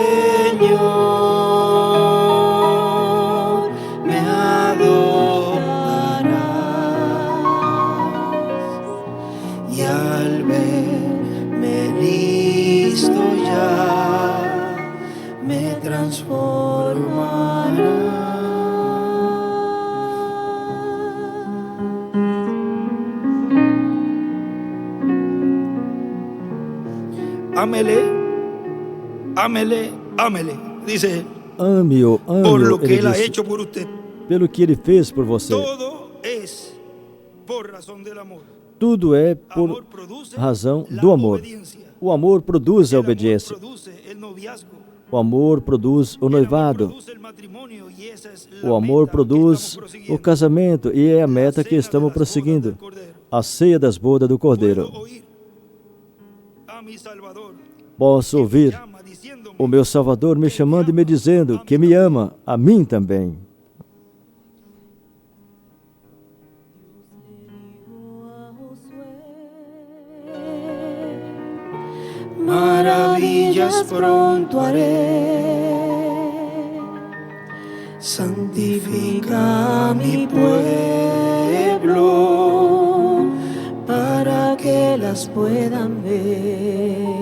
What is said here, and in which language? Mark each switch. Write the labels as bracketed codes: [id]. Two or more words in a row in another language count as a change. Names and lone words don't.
[es] Señor me adorarás y al verme listo ya me transformarás. Ámele, ámele, ámele, dice él, [pt] Ame-o, [es] por lo [pt] ame-o, [es] que [pt] ele [es] él ha [pt] disse, [es] hecho por usted. [pt] pelo que ele fez por você. [es] Todo es por razón del amor. [pt] Tudo é por [es] Amor produce [pt] razão [es] la [pt] do amor. [es] obediencia. [pt] O amor produz a [es] El amor [pt] obediência. [es] produce el noviazgo. [pt] O amor produz o [es] El amor [pt] noivado. [es] produce el matrimonio y esa es la [pt] O amor [es] meta que [pt] produz [es] estamos [pt] o [es] prosiguiendo. [pt] casamento e é a meta [es] La [pt] que [es] cena [pt] estamos [es] de las bodas [pt] prosseguindo. [es] del Cordero. [pt] A ceia das bodas do Cordeiro. [es] Puedo oír a mi Salvador [pt] Posso [es] que me [pt] ouvir [es] llama diciéndome, [pt] o meu Salvador me chamando e me dizendo que me ama, a mim também. [es] Maravillas pronto haré, santifica a mi pueblo para que las puedan ver.